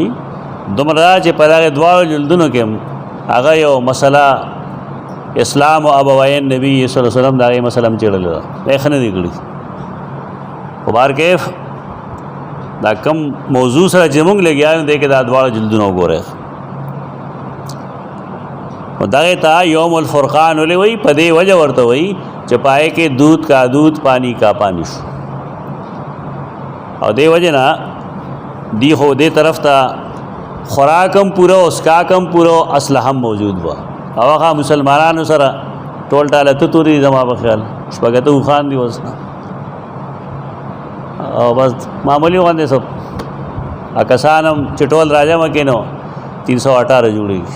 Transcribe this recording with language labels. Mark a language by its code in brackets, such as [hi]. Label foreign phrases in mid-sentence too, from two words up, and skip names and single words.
[ps] دومره دا چې په دغې دواړو جلدونو کې هغه یو مسله اسلام و ابوین نبی [ar] صلی الله علیه وسلم [ps] د هغې مسله هم څېړلې ده، دا یې ښه نه دي کړي. خو بهر کیف دا کم موضوع سره چې موږ لګیا یو دی کې دا دواړه جلدونه وګورئ. نو دغې ته یوم الفرقان ولې وایي؟ په دې وجه ورته وایي چې پای کې [ur] دودھ کا دودھ پانی کا پانی [ps] شو، او دې وجه نه دی خو دې طرف ته خوراک هم پوره اسکاک هم پوره اسلحه هم موجود وه، او هغه مسلمانانو سره ټول ټاله ته تورې زما په خیال شپږ اوښان دي اوس، او بس معمولی غوندې سب کسان هم چې ټول راجمع کې نو 318 جوړېږي.